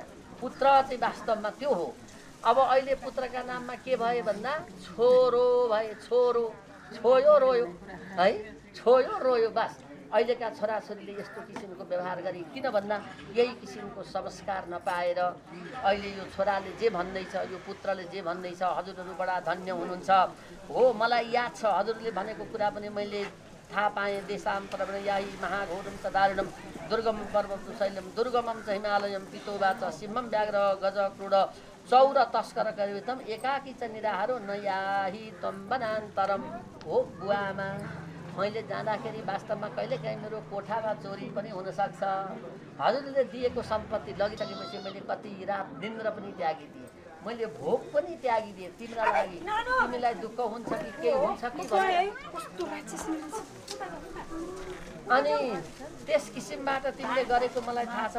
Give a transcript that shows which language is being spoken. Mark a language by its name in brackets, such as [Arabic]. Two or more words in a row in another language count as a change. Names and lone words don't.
[Nepali] पुत्र चाहिँ वास्तवमा त्यो हो। अब अहिले पुत्रका नाममा के भयो भन्दा छोरो भए, छोरो छोयो रोयो है, छोयो रोयो बस। अहिलेका छोराछोरीले यस्तो किसिमको व्यवहार गरे किन भन्दा यही किसिमको संस्कार नपाएर अहिले यो छोराले जे भन्दैछ, यो पुत्रले जे भन्दैछ, हजुरहरू बडा धन्य हुनुहुन्छ हो। मलाई याद छ हजुरले भनेको कुरा पनि मैले थाहा पाएँ। [Sanskrit] देशान्तरम याही महाघोरम च दारुणम दुर्गम पर्वत शैलम दुर्गमम च हिमालयम पितोबा च सिंहम व्याघ्र गज क्रूड चौर तस्कर करितम एकाकी च निराहारो न याही तम वनान्तरम हो। [Nepali] बुवामा मैले जाँदाखेरि वास्तवमा कहिलेकाहीँ मेरो कोठामा चोरी पनि हुनसक्छ। हजुरले दिएको सम्पत्ति लगिसकेपछि मैले कति रात निन्द्रा पनि त्यागिदिएँ, मैले भोग पनि त्यागिदिएँ तिम्रा लागि। तिमीलाई दुःख हुन्छ कि के हुन्छ कि अनि त्यस किसिमबाट तिमीले गरेको मलाई थाहा छ।